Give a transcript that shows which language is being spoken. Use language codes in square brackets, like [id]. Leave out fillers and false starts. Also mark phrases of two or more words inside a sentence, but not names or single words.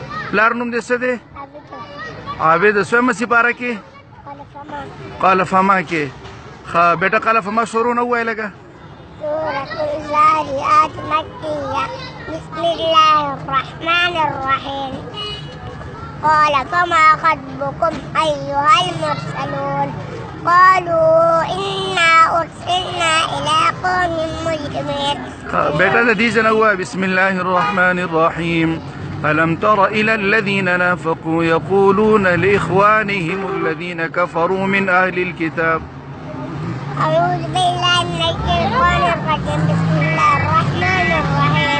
[ps] پلار نوم دې څه دی؟ عابد. سویمه سپاره کې قال فما کې. ښه بیټه قال فما شروع نه ووایه لږه. [ar] سورة الزارعات مكية. بسم الله الرحمن الرحيم. قال فما خطبكم أيها المرسلون قالوا إنا أرسلنا إلى قوم مجرمين. [ps] بیٹا د دې ځای ووایه [ar] بسم الله الرحمن الرحيم. ألم تر إلى الذين نافقوا يقولون لإخوانهم الذين كفروا من أهل الكتاب. أعوذ بالله من الشيطان الرجيم. بسم الله الرحمن الرحيم.